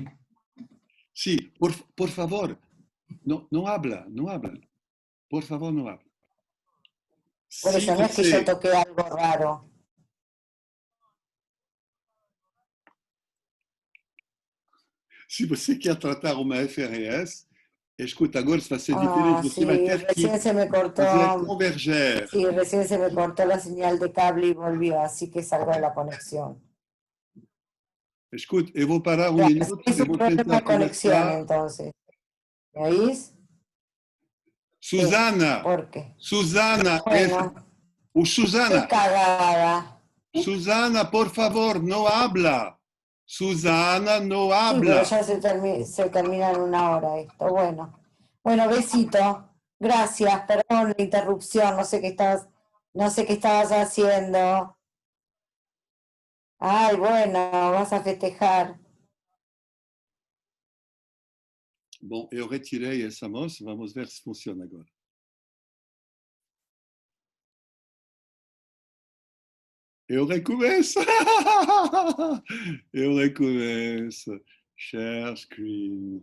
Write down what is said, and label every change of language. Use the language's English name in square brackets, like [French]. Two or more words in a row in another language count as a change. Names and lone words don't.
[Spanish] Sí, por favor, no habla. Por favor, no habla. Por eso no es que yo toqué algo raro. [Portuguese] Se você quer tratar uma FRS, escuta, agora vai ser diferente. Você vai ter que fazer converger. [Spanish] Sí, recién se me cortó la señal de cable y volvió, así que salgo de la conexión. [Portuguese] Escuta, eu vou parar minuto. [Spanish] Es un problema de conexión, entonces. ¿Me oís? Susana. ¿Por qué? Susana. Bueno, Susana. qué cagada. Susana, por favor, no habla. Susana no Sí, pero habla. ya se termina en una hora esto. Bueno, bueno, besito. Gracias, perdón la interrupción, no sé qué estabas haciendo. Ay, bueno, vas a festejar. [Portuguese] Bom, eu retirei essa moça, vamos ver se funciona agora. Eu recomeço. Eu recomeço. [English] Share screen.